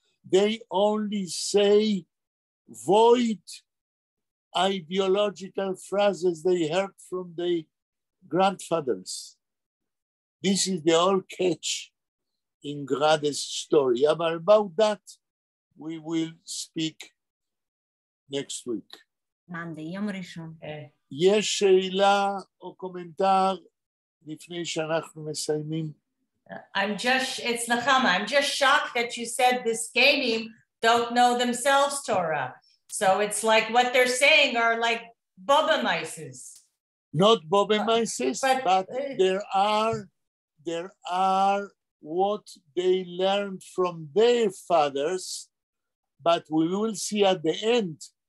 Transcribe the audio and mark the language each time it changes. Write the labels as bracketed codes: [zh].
[en] They only say void ideological phrases they heard from their grandfathers. This is the whole catch in Grade's story. But about that, we will speak next week. Monday, [he] יום ראשון. יש שאלה או קומנטר לפני שאנחנו מסיימים? [en] It's Nechama. I'm just shocked that you said the Skanim don't know themselves Torah. So it's like what they're saying are like Baba Mices. Not Bobemaises, but there are what they learned from their fathers, but we will see at the end.